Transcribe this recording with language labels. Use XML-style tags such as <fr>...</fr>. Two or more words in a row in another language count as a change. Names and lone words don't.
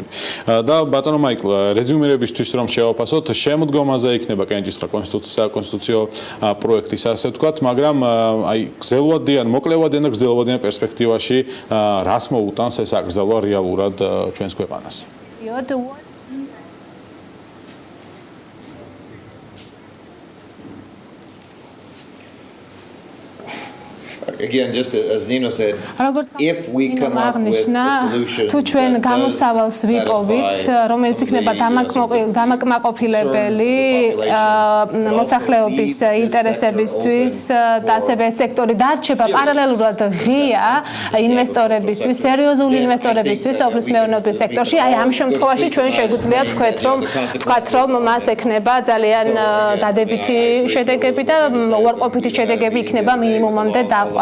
<ka>და ბატონო მაიკლ, რეზუმირებისთვის რომ შევაფასოთ, შემოდგომაზე იქნება კენჭისყრა კონსტიტუციო პროექტის ასე ვთქვათ, მაგრამ აი გრძელვადიან, მოკლევადიან და გრძელვადიან პერსპექტივაში რას მოუტანს ეს აკრძალვა რეალურად ჩვენს ქვეყანას?</ka> <en>Again, just as Nino said, if we come up with a solution</en> <ka>თუ ჩვენ გამოსავალს ვიპოვით, რომელიც იქნება დამაკმაყოფილებელი მოსახლეობის ინტერესებისთვის და ასევე სექტორი დარჩება პარალელურად ღია ინვესტორებისთვის, სერიოზული ინვესტორებისთვის სოფლის მეურნეობის სექტორში, აი ამ შემთხვევაში ჩვენ შეგვიძლია თქვათ რომ მას ექნება ძალიან დადებითი შედეგები და უარყოფითი შედეგები იქნება მინიმუმამდე დაყვანილი.</ka>